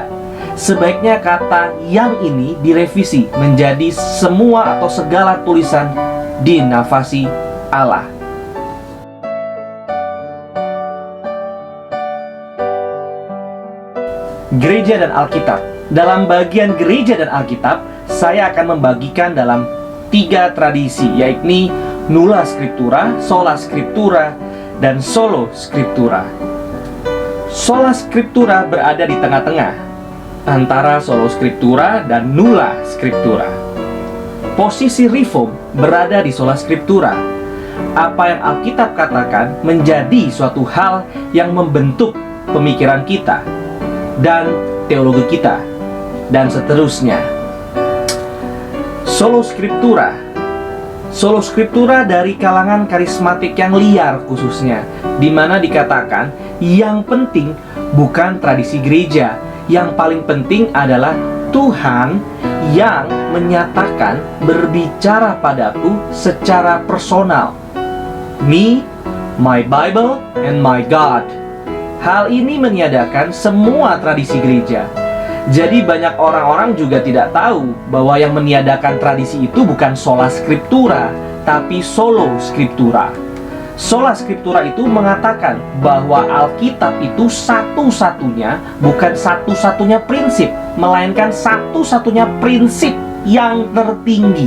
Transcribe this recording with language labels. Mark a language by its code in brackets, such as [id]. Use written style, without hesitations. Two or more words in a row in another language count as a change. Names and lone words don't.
[id] Sebaiknya kata yang ini direvisi menjadi semua atau segala tulisan dinafasi Allah. Gereja dan Alkitab. Dalam bagian gereja dan Alkitab, saya akan membagikan dalam 3 tradisi, yaitu [la] Nulla Scriptura, Sola Scriptura, [id] dan [la] Solo Scriptura. Sola Scriptura [id] berada di tengah-tengah antara [la] Solo Scriptura [id] dan [la] Nulla Scriptura. [id] Posisi Reform berada di [la] Sola Scriptura. [id] Apa yang Alkitab katakan menjadi suatu hal yang membentuk pemikiran kita dan teologi kita, dan seterusnya. [la] Solo Scriptura. Solo Scriptura [id] dari kalangan karismatik yang liar khususnya, di mana dikatakan yang penting bukan tradisi gereja, yang paling penting adalah Tuhan yang menyatakan, berbicara padaku secara personal. [en] Me, my Bible, and my God. [id] Hal ini meniadakan semua tradisi gereja. Jadi banyak orang-orang juga tidak tahu bahwa yang meniadakan tradisi itu bukan [la] Sola Scriptura, [id] tapi [la] Solo Scriptura. Sola Scriptura [id] itu mengatakan bahwa Alkitab itu satu-satunya, bukan satu-satunya prinsip, melainkan satu-satunya prinsip yang tertinggi.